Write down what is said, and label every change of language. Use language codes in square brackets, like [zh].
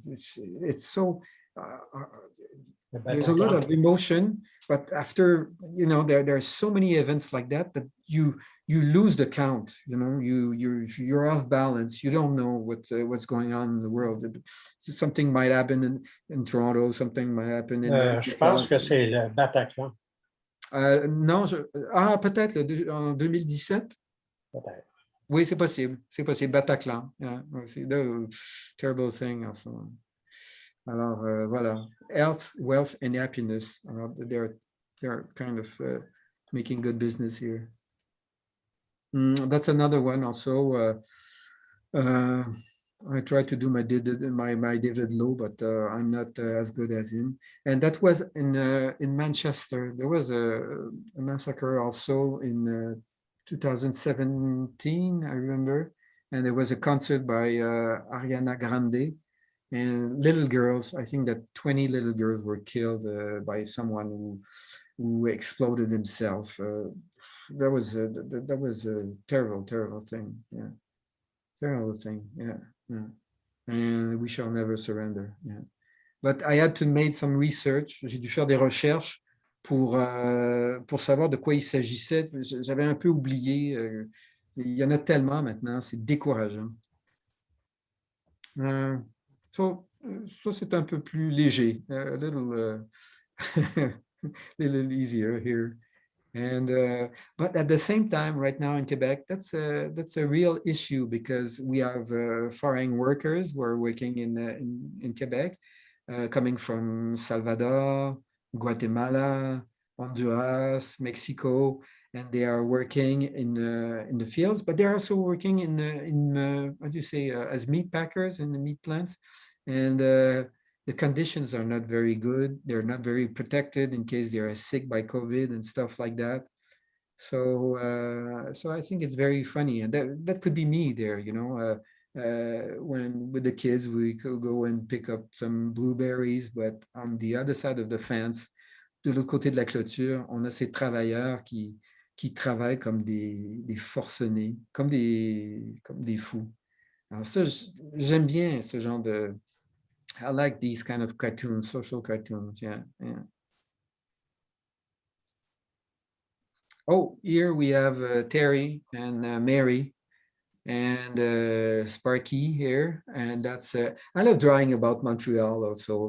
[en] It's so there's a lot of emotion, but after there are so many events like that you lose the count. You're off balance. You don't know what's going on in the world. Something might happen in Toronto. Something might happen in. [fr] Je pense que c'est le Bataclan. Non, peut-être en 2017. Peut-être. Oui, c'est possible. C'est possible. Bataclan. [en] Yeah, the terrible thing. [fr] Alors, voilà. [en] Health, wealth, and happiness. They're kind of making good business here. That's another one also. I tried to do my David Lowe, but I'm not as good as him. And that was in Manchester. There was a massacre also in 2017, I remember. And there was a concert by Ariana Grande. And little girls, I think that 20 little girls were killed by someone who exploded himself. That was a terrible, terrible thing. Yeah, terrible thing. Yeah. And we shall never surrender. Yeah. But I had to make some research. [fr] J'ai dû faire des recherches pour savoir de quoi il s'agissait. J'avais un peu oublié. Il y en a tellement maintenant, c'est décourageant. Ça, c'est un peu plus léger, [en] a little, little easier here. And but at the same time, right now in Quebec, that's a real issue, because we have foreign workers who are working in Quebec, coming from Salvador, Guatemala, Honduras, Mexico, and they are working in the fields, but they're also working in what do you say, as meat packers in the meat plants, and the conditions are not very good. They're not very protected in case they are sick by COVID and stuff like that. So I think it's very funny, and that could be me there. when with the kids, we could go and pick up some blueberries, but on the other side of the fence, [fr] de l'autre côté de la clôture, on a ces travailleurs qui travaillent comme des forcenés, comme des fous. Alors ça, j'aime bien ce genre de... [en] I like these kind of cartoons, social cartoons, yeah. Oh, here we have Terry and Mary and Sparky here, and that's I love drawing about Montreal also.